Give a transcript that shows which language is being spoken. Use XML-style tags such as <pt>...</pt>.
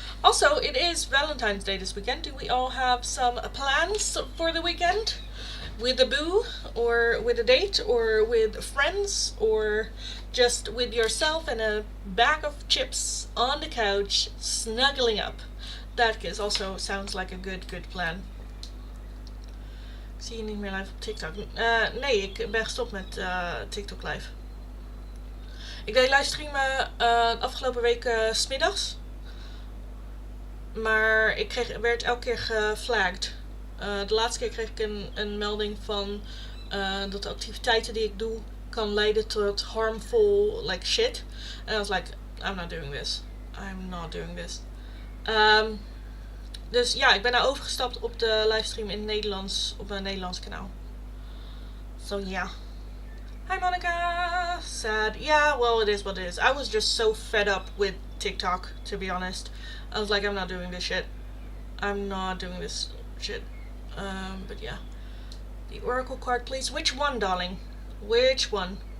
<en>Also, it is Valentine's Day this weekend. Do we all have some plans for the weekend? With a boo, or with a date, or with friends, or just with yourself and a bag of chips on the couch, snuggling up? That also sounds like a good plan.</en> <nl>Ik zie je niet meer live op TikTok. Nee, ik ben gestopt met TikTok live. Ik deed livestreamen afgelopen week 's middags. Maar ik werd elke keer geflagged. De laatste keer kreeg ik een melding van dat de activiteiten die ik doe kan leiden tot</nl> <en>harmful shit. En I was like, I'm not doing this. I'm not doing this.</en> <nl>Dus ja, ik ben nou overgestapt op de livestream in het Nederlands, op mijn Nederlands kanaal.</nl> <en>So yeah. Hi Monica! Sad. Yeah, well it is what it is. I was just so fed up with TikTok, to be honest. I was like, I'm not doing this shit. I'm not doing this shit. But yeah. The Oracle card, please. Which one, darling? Which one?</en>